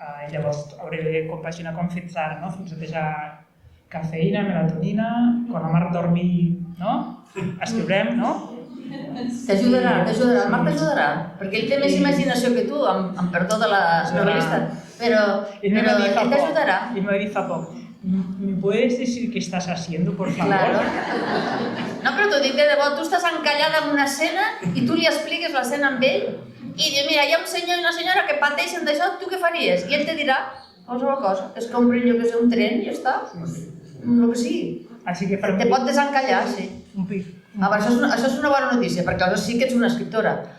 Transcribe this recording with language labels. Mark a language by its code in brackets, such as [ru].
[ca] Llavors hauré de compaginar com fins ara, no? Fins a deixar cafeïna, melatonina, quan el Marc dormi, no? Escriurem, no? T'ajudarà, el Marc t'ajudarà, perquè ell té més imaginació que tu, amb perdó de la novel·lista, però ell t'ajudarà. I m'ho he dit fa poc. [es] ¿Me puedes decir qué estás haciendo, por favor? Claro. [ca] No, però t'ho dic de debò, tu estàs encallada en una escena i tu li expliques l'escena amb ell i dius, mira, hi ha un senyor i una senyora que pateixen d'això, tu què faries? I ell te dirà qualsevol cosa, es compren, jo que sé, un tren i ja està, el que sigui. Te pot desencallar, sí. Això és una bona notícia, perquè aleshores sí que ets una escriptora.